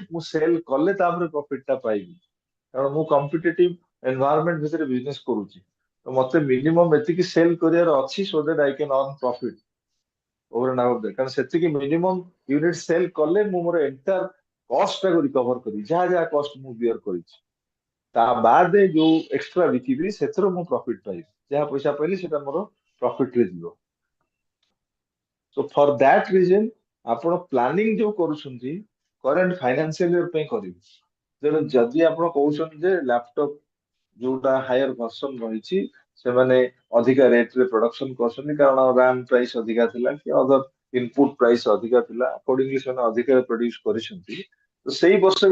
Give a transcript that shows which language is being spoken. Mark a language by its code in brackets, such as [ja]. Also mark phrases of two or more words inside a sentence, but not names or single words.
[or] ମୁଁ ସେଲ୍ କଲେ ତାପରେ ପ୍ରଫିଟ ଟା ପାଇବି କାରଣ ମୁଁ [en] competitive environment [or] ଭିତରେ ବିଜନେସ କରୁଛି ତ ମତେ ମିନିମମ୍ ଏତିକି ସେଲ୍ କରିବାର ଅଛି [en] so that I can earn profit over and out [or] କାରଣ ସେତିକି [en] minimum unit [or] ସେଲ୍ କଲେ ମୁଁ ମୋର [en] entire cost [or] ଟାକୁ ରିକଭର କରିବି ଯାହା ଯାହା କଷ୍ଟ ମୁଁ ବିୟର କରିଛି ତା ବାଦେ ଯୋଉ ଏକ୍ସଟ୍ରା ବିକିବି ସେଥିରୁ ମୁଁ ପ୍ରଫିଟ ପାଇବି ଯାହା ପଇସା ପାଇଲି ସେଟା ମୋର ପ୍ରଫିଟ ରେ ଯିବ [en] So for that reason [or] ଆପଣ ପ୍ଲାନିଂ ଯୋଉ କରୁଛନ୍ତି [en] current financial year [or] ପାଇଁ କରିବେ ତେଣୁ ଯଦି ଆପଣ କହୁଛନ୍ତି ଯେ ଲ୍ୟାପଟପ୍ ଯୋଉଟା [en] higher version [or] ରହିଛି ସେମାନେ ଅଧିକା ରେଟ ରେ ପ୍ରଡକ୍ସନ କରୁଛନ୍ତି କାରଣ [en] RAM price [or] ଅଧିକା ଥିଲା କି [en] other input price [or] ଅଧିକା ଥିଲା ଆକର୍ଡିଂଲି ସେମାନେ ଅଧିକା ପ୍ରଡ୍ୟୁସ କରିଛନ୍ତି ତ ସେଇ ବର୍ଷ